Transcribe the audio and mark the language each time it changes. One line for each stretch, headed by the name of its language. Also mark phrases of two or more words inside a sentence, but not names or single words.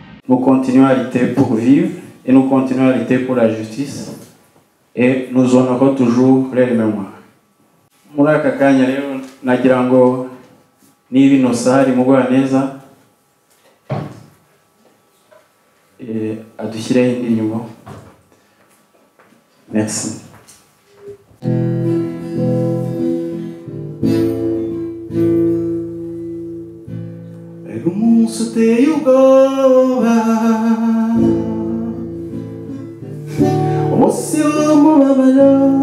French: nous continuons à lutter pour vivre et nous continuons à lutter pour la justice et nous honorons toujours les mémoires.
Kinyarwanda: Muri aka kanya rero nagira ngo niba Innocent ari Mugwaneza adushyireho indirimbo.
French: Merci.
Kinyarwanda: Umunsi uteye ubwoba, umunsi w'umubabaro,